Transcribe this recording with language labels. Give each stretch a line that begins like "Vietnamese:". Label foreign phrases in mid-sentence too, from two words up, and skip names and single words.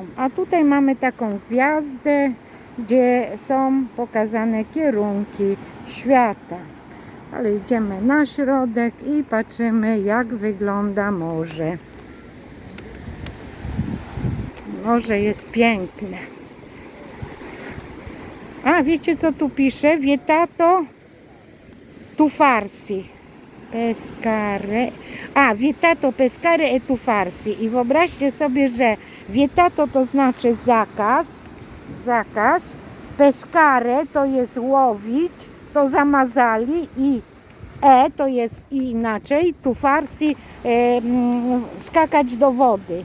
Polish: A tutaj mamy taką gwiazdę, gdzie są pokazane kierunki świata. Ale idziemy na środek i patrzymy, jak wygląda morze. Morze jest piękne. A wiecie, co tu pisze?
Italian: Vietato tuffarsi. Pescare. Vietato pescare e tuffarsi.
Polish: I wyobraźcie sobie, że vietato to znaczy zakaz. Pescare to jest łowić, to zamazali i to jest inaczej, tuffarsi, skakać do wody.